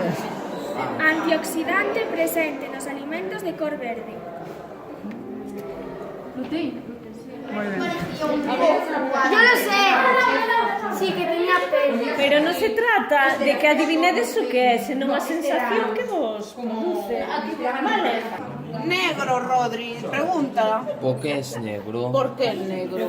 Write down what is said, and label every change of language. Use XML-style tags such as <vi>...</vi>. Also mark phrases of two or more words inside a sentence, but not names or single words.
<gl>Antioxidante presente nos alimentos de cor verde.</gl> <es>Yo lo sé. Sí, que tenía pelo.</es> <gl>Pero non se trata de que adivinedes o que é, senón a sensación que vos produce. Vale? Negro, Rodri, pregunta.</gl> <es>¿Por qué es negro? ¿Por qué el negro?</es>